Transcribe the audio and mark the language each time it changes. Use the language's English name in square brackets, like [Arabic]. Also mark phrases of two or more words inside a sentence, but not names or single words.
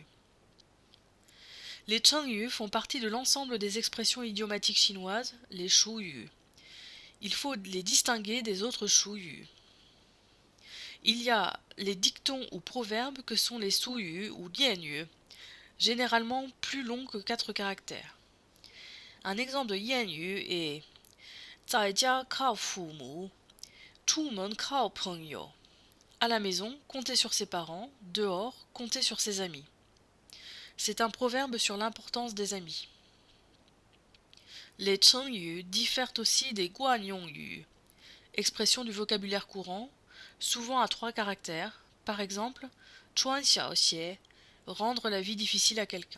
[French] Les chengyu font partie de l'ensemble des expressions idiomatiques chinoises, les shuyu. Il faut les distinguer des autres shuyu. Il y a les dictons ou proverbes que sont les suyu ou dianyu, généralement plus longs que 4 caractères. Un exemple de dianyu est [Chinese] 在家靠父母，出门靠朋友. [French] À la maison, compter sur ses parents, dehors, compter sur ses amis. C'est un proverbe sur l'importance des amis. Les chengyu diffèrent aussi des guanyongyu, expressions du vocabulaire courant, souvent à 3 caractères, par exemple, [Chinese] 穿小鞋, [French] rendre la vie difficile à quelqu'un.